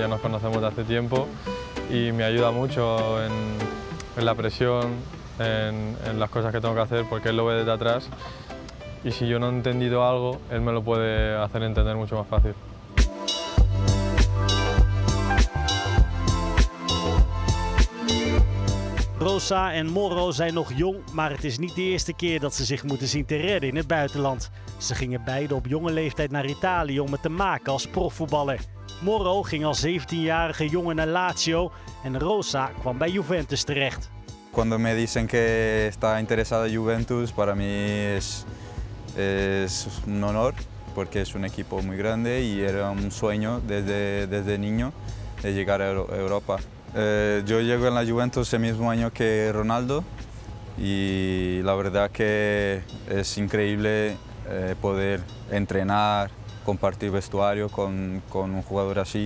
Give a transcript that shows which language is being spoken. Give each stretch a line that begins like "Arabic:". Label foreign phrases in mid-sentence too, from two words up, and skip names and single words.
Spanish: Ya nos conocemos de hace tiempo y me ayuda mucho en la presión, en las cosas que tengo que hacer, porque él lo ve desde atrás. Y si yo no he entendido algo, él me lo puede hacer entender mucho más fácil.
Dutch: Rosa en Moro zijn nog jong, maar het is niet de eerste keer dat ze zich moeten zien te redden in het buitenland. Ze gingen beide op jonge leeftijd naar Italië om het te maken als profvoetballer. Moro ging als 17-jarige jongen naar Lazio en Rosa kwam bij Juventus terecht.
Spanish: Cuando me dicen que está interesado en Juventus, para mí es un honor, porque es un equipo muy grande y era un sueño desde niño de llegar a Europa. Yo llego en la Juventus el mismo año que Ronaldo y la verdad que es increíble poder entrenar, compartir vestuario con un jugador así.